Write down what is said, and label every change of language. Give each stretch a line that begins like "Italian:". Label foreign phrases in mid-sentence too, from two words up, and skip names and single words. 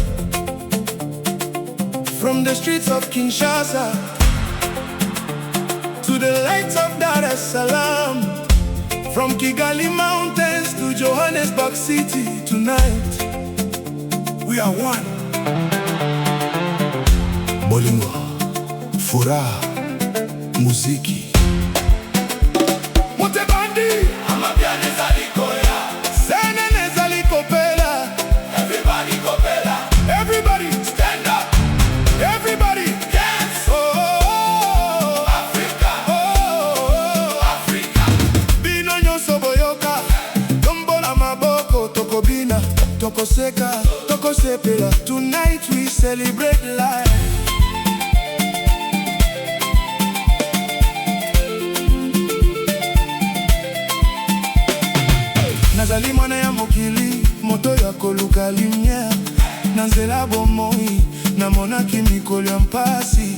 English: From the streets of Kinshasa to the lights of Dar es Salaam, from Kigali mountains to Johannesburg city. Tonight, we are one. Bolingo,
Swahili: furaha, muziki.
English: Everybody stand up. Everybody dance. Oh, Africa. Oh, Africa.
Lingala: Bino nyonso boyoka. Tombola maboko tokobina. Tokoseka, tokosepela.
English: Tonight we celebrate life.
Lingala: Nazali mwana ya mokili, moto ya koluka lumière. Nanzela bomoi, namonaki mikolo ya mpasi.